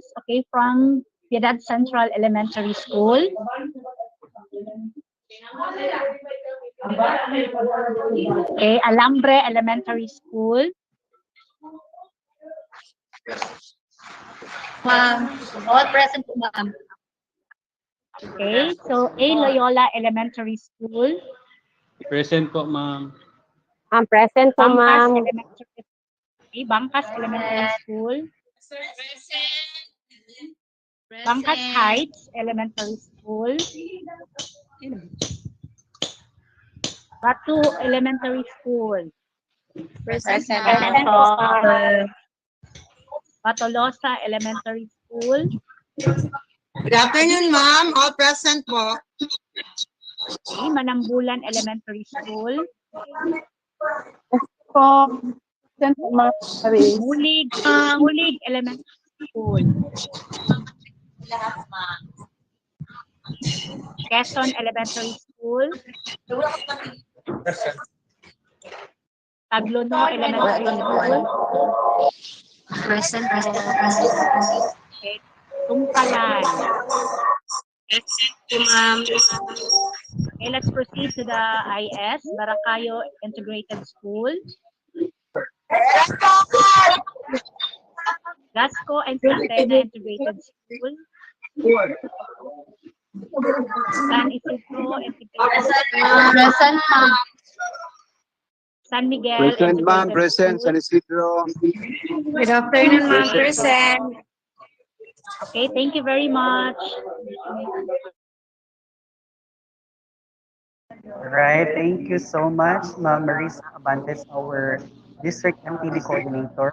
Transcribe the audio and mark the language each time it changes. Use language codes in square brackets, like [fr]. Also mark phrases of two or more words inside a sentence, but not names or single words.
[en] Okay, from Piedad Central Elementary School. Okay, Alambre Elementary School. All present po, ma'am. Okay, so A. Loyola Elementary School. Present po, ma'am. I'm present po, Bangkas ma'am. Elementary. Okay, Bangkas Elementary School. Bangkas Heights Elementary School. Batu Elementary School. Present po. Batolosa Elementary School. Good afternoon, ma'am. All present po. Okay, Manambulan Elementary School. Po. Mulig Elementary School. Quezon Elementary School. Taglono Elementary School. Present. Okay, Tungkalan. Ma'am. Okay, let's proceed to the IS, Baracayo Integrated School. Gasco and Santena Integrated School. San Isidro, Present, ma'am. San Miguel, Present, ma'am. Integrated Present. School. San Isidro. Good afternoon, ma'am. Present. Okay, thank you very much. Right, thank you so much, Ma'am Marisa Abantes, our District MTV Coordinator.